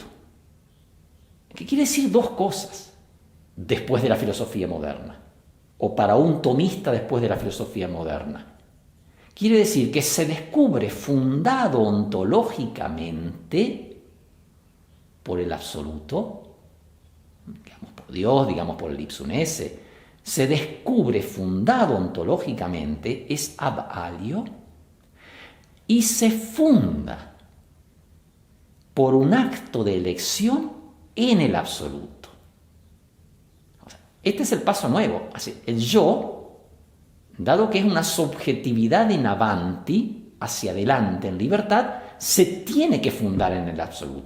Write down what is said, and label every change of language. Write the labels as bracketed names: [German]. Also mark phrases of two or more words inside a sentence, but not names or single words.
[Spanish] ¿Qué quiere decir dos cosas después de la filosofía moderna? O para un tomista después de la filosofía moderna. Quiere decir que se descubre fundado ontológicamente por el absoluto, digamos por Dios, digamos por el [Latin] ipsum esse, [Spanish] se descubre fundado ontológicamente, es [Latin] ab alio, [Spanish] y se funda por un acto de elección en el absoluto. O sea, este es el paso nuevo. Así, el yo, dado que es una subjetividad [Italian] in avanti, [Spanish] hacia adelante en libertad, se tiene que fundar en el absoluto.